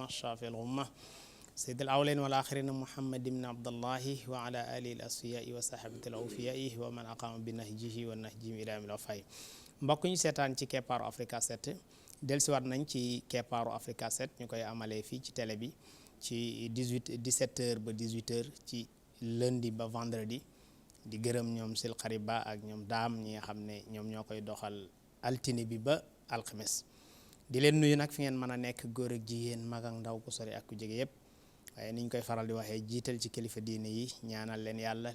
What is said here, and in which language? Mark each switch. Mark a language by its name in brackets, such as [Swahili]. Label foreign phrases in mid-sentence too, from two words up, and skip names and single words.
[Arabic] الشافي الغمة سيد الأولين والآخرين محمد بن عبد الله وعلى آله الأصفياء وصحبه الأوفياء ومن أقام بنهجه والنهجهم إلى يوم الوفاء [Wolof] mbokk ñu seetaan ci keppaaru Africa 7 dellusiwaat nañ ci keppaaru Africa 7 ñu koy amalee fii ci télé bi ci 17h ba 18h ci lundi ba vendredi di gërëm ñoom sil xarit ba ak ñoom daam ñi nga xam ne ñoom ñoo koy doxal altine bi ba alxames di leen nuyu nag fi ngeen mën a nekk góor ak jigéen mag ak ndaw ku sori ak ku jege yëpp waaye niñ koy faral di waxee jiital ci kilifa diine yi ñaanal leen yàlla